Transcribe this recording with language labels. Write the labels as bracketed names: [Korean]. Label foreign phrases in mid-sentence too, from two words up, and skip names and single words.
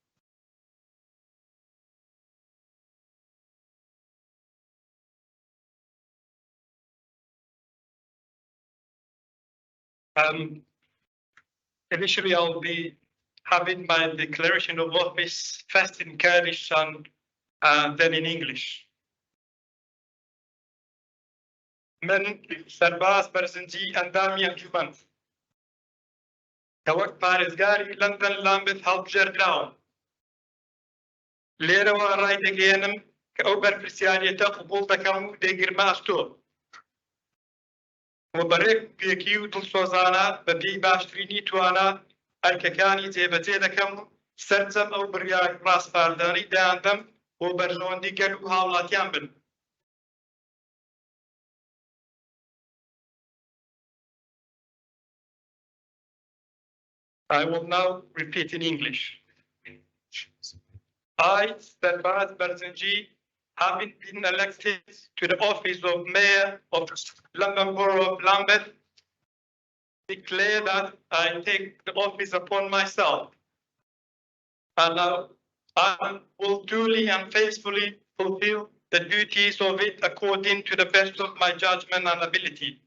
[English] Initially, I'll be having my declaration of office first in Kurdish and then in English. [Central Kurdish] من سرباز برزنجي اندامي انجمن كوقت پارێزگاری لندن لامبث هەڵبژێردراوم لێرەوە ڕای دەگەێنم کە ئەو بەرپرسیارەتە قبوڵ دەکەم و دەیگرمە ئەستۆ و بەڕێکێکی و دڵسۆزانە بەپێی باشترینی توانە ئەرکەکانی جێبەجێ دەکەم سەرجەم ئەو بڕیار ڕاستپاردانەی دایاندەم بۆ بەرژەوەندی گەل و هاوڵاتیان بن. [English] I will now repeat in English. I, Sterbaz Barzenji, having been elected to the office of Mayor of London Borough of Lambeth, declare that I take the office upon myself and I will duly and faithfully fulfill the duties of it according to the best of my judgment and ability.